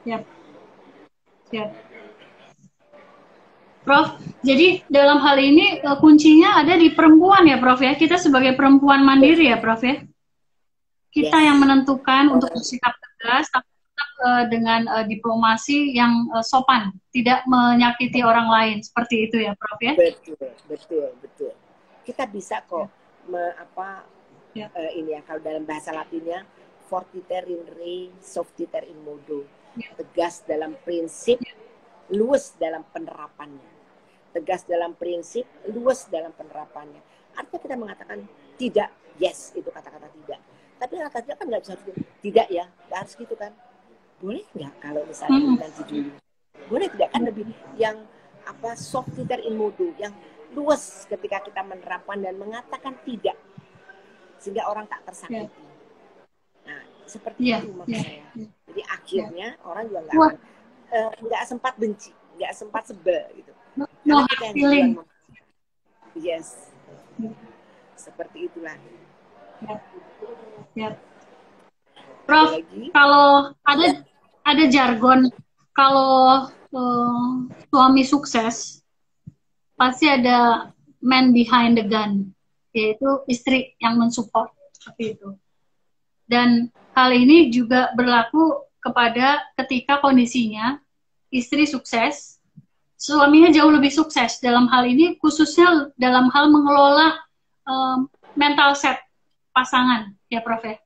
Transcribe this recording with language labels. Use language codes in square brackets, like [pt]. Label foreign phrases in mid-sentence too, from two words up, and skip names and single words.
[id] Prof, jadi dalam hal ini kuncinya ada di perempuan ya Prof ya, kita sebagai perempuan mandiri ya Prof ya, kita yang menentukan untuk bersikap tegas tapi tetap dengan diplomasi yang sopan, tidak menyakiti orang lain, seperti itu ya Prof ya. Betul. Kita bisa kok ini ya, kalau dalam bahasa Latinnya [la] fortiter in re, softiter in modo. [id] Tegas dalam prinsip, luwes dalam penerapannya. Tegas dalam prinsip, luwes dalam penerapannya. Artinya kita mengatakan tidak, yes, itu kata-kata tidak. Tapi kata-kata kan nggak bisa tidak ya, nggak harus gitu kan. Boleh nggak kalau misalnya nanti dulu? Boleh tidak kan lebih yang [la] softiter in modo, [id] yang luwes ketika kita menerapkan dan mengatakan tidak. Sehingga orang tak tersakiti. Nah, seperti itu maksud saya. Jadi akhirnya orang juga nggak sempat benci, nggak sempat sebel gitu. Karena kita yang duluan yes, seperti itulah. Prof, kalau ada jargon, kalau suami sukses pasti ada [en] man behind the gun, [id] yaitu istri yang mensupport seperti itu. Dan hal ini juga berlaku kepada ketika kondisinya istri sukses, suaminya jauh lebih sukses dalam hal ini, khususnya dalam hal mengelola [en] mental set [id] pasangan, ya Prof ya.